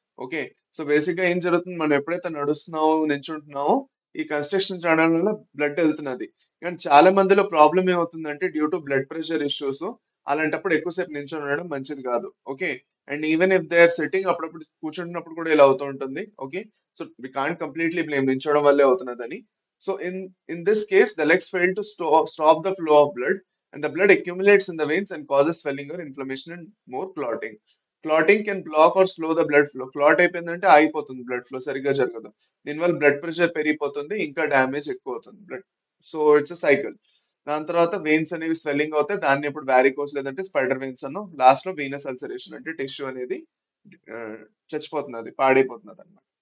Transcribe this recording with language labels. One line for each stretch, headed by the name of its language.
Telugu: Okay, so basic గా ఏం జరుగుతుంది, మనం ఎప్పుడైతే నడుస్తున్నామో నించుంటున్నామో ఈ కన్స్ట్రక్షన్ చేయడం వల్ల బ్లడ్ వెళ్తున్నది. కానీ చాలా మందిలో ప్రాబ్లం ఏమవుతుందంటే due to blood pressure issues, అలాంటప్పుడు ఎక్కువసేపు నించొని ఉండడం మంచిది కాదు. Okay,
English: and even if they are sitting,
Telugu: అప్పుడప్పుడు కూర్చుంటున్నప్పుడు కూడా ఇలా అవుతూ ఉంటుంది.
English: okay, so we can't completely blame
Telugu: నించోవడం వల్లే అవుతున్నదని.
English: So in this case, the legs fail to stop the flow of blood, and the blood accumulates in the veins and causes swelling or inflammation and more clotting. Clotting can block or slow the blood flow.
Telugu: Clot అయిపోయిందంటే ఆగిపోతుంది blood flow, సరిగ్గా జరగదు. దీనివల్ల blood pressure పెరిగిపోతుంది, ఇంకా damage ఎక్కువ అవుతుంది blood.
English: So it's a cycle.
Telugu: దాని తర్వాత వెయిన్స్ అనేవి స్వెల్లింగ్ అవుతాయి, దాన్ని ఇప్పుడు వ్యారికోస్ లేదంటే స్పైడర్ వెయిన్స్ అన్నాం. లాస్ట్ లో వీనస్ అల్సరేషన్ అంటే టిష్యూ అనేది ఆ, చచ్చిపోతుంది, అది పాడైపోతున్నది అనమాట.